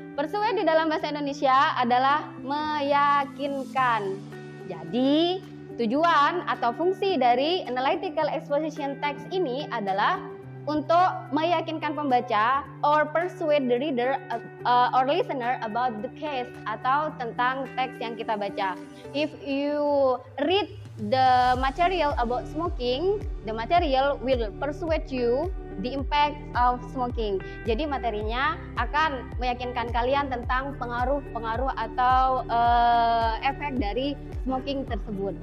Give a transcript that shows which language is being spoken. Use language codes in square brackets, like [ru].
[id] Persuade di dalam bahasa Indonesia adalah meyakinkan. Jadi tujuan atau fungsi dari analytical exposition text ini adalah untuk meyakinkan pembaca [en] or persuade the reader or listener about the case [id] atau tentang teks yang kita baca. [en] If you read the material about smoking, the material will persuade you the impact of smoking. [id] Jadi materinya akan meyakinkan kalian tentang pengaruh-pengaruh atau efek dari smoking tersebut.